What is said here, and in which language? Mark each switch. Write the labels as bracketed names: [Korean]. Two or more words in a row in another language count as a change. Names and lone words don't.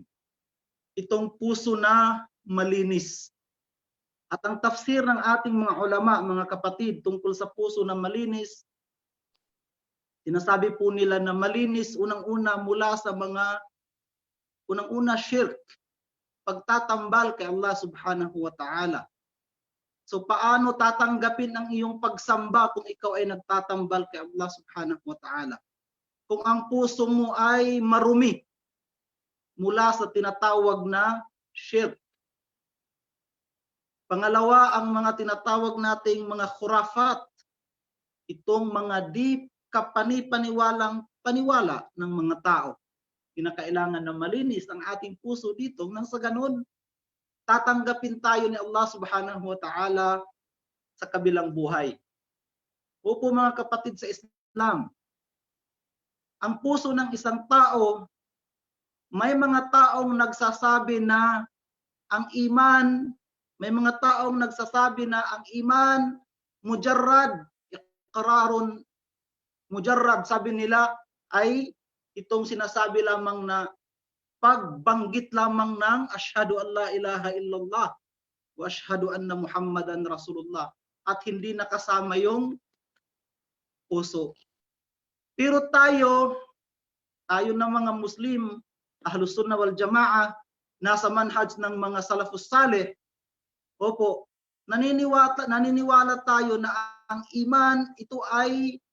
[Filipino] Itong puso na malinis. At ang tafsir ng ating mga ulama, mga kapatid, tungkol sa puso na malinis, sinasabi po nila na malinis unang-una mula sa mga shirk, pagtatambal kay Allah [Arabic] سبحانه وتعالى. [Filipino] So paano tatanggapin ang iyong pagsamba kung ikaw ay nagtatambal kay Allah [Arabic] سبحانه وتعالى? [Filipino] Kung ang puso mo ay marumi mula sa tinatawag na shirk. Pangalawa, ang mga tinatawag nating mga khurafat, itong mga di kapani-paniwala ng mga tao. Kinakailangan na malinis ang ating puso dito nang sa ganun tatanggapin tayo ni Allah [Arabic] سبحانه وتعالى [Filipino] sa kabilang buhay. Opo mga kapatid sa Islam, ang puso ng isang tao, may mga taong nagsasabi na ang iman, may mga taong nagsasabi na ang [Arabic] إيمان مجرد إقرار مجرد, [Filipino] sabi nila ay itong sinasabi lamang na pagbanggit lamang ng [Arabic] أشهد أن لا إله إلا الله وأشهد أن محمدا رسول الله, [Filipino] at hindi nakasama yung puso. Pero tayo na mga Muslim, [Arabic] أهل السنة والجماعة, [Filipino] nasa manhaj ng mga [Arabic] السلف الصالح, [Filipino] opo, naniniwala tayo na ang iman ito ay